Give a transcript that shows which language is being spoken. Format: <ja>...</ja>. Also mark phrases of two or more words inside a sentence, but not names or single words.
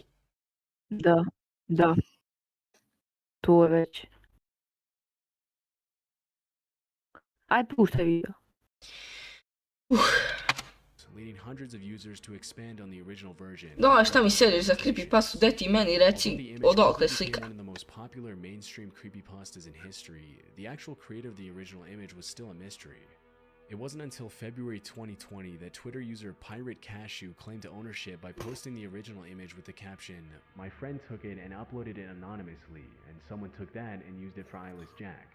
<sr>Da. To je već. Ajde, puštaj video. Da, šta mi sediš za creepypastu, daj ti meni reci odakle slika.</sr> <en>One of the most popular mainstream creepypastas in history, the actual creator of the original image was still a mystery. It wasn't until February 2020 that Twitter user Pirate Cashew claimed ownership by posting the original image with the caption, "My friend took it and uploaded it anonymously, and someone took that and used it for LAJK.</en>